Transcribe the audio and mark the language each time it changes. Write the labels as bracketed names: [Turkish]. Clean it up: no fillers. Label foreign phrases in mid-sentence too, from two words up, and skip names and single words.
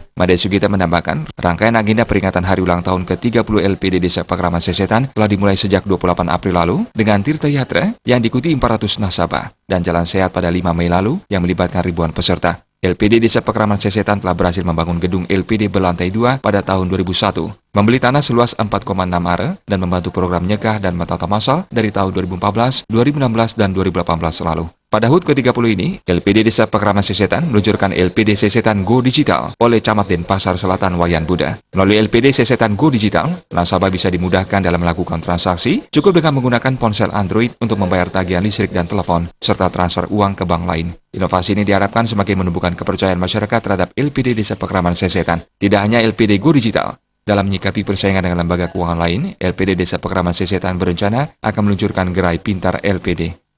[Indonesian] Made Sugita menambahkan, rangkaian agenda peringatan hari ulang tahun ke-30 LPD Desa Pekraman Sesetan telah dimulai sejak 28 April lalu dengan Tirta Yatra yang diikuti 400 nasabah dan Jalan Sehat pada 5 Mei lalu yang melibatkan ribuan peserta. LPD Desa Pekraman Sesetan telah berhasil membangun gedung LPD berlantai 2 pada tahun 2001, membeli tanah seluas 4,6 are, dan membantu program nyekah dan matata masal dari tahun 2014, 2016, dan 2018 lalu. Pada HUT ke-30 ini, LPD Desa Pekraman Sesetan meluncurkan LPD Sesetan Go Digital oleh Camat Denpasar Selatan Wayan Buddha. Melalui LPD Sesetan Go Digital, nasabah bisa dimudahkan dalam melakukan transaksi, cukup dengan menggunakan ponsel Android untuk membayar tagihan listrik dan telepon, serta transfer uang ke bank lain. Inovasi ini diharapkan semakin menumbuhkan kepercayaan masyarakat terhadap LPD Desa Pekraman Sesetan. Tidak hanya LPD Go Digital, dalam menyikapi persaingan dengan lembaga keuangan lain, LPD Desa Pekraman Sesetan berencana akan meluncurkan gerai pintar LPD.